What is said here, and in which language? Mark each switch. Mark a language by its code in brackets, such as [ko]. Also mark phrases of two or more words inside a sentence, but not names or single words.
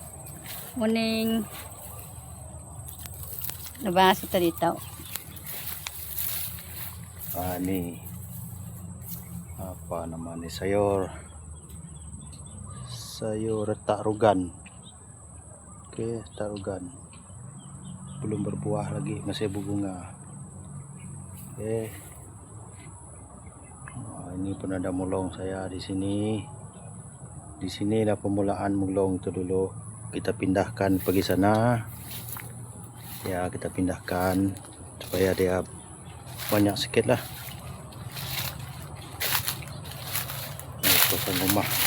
[ms] Morning. Nabasa ta dito. Ini apa namanya, sayur retak rugan. Oke, retak rugan. Belum berbuah lagi, masih berbunga. Oke. Ini pun ada mulong saya di sini. Di sini lah permulaan mulong itu dulu. Kita pindahkan pergi sana. Ya, kita pindahkan supaya dia banyak sikit lah. Ini kawasan rumah.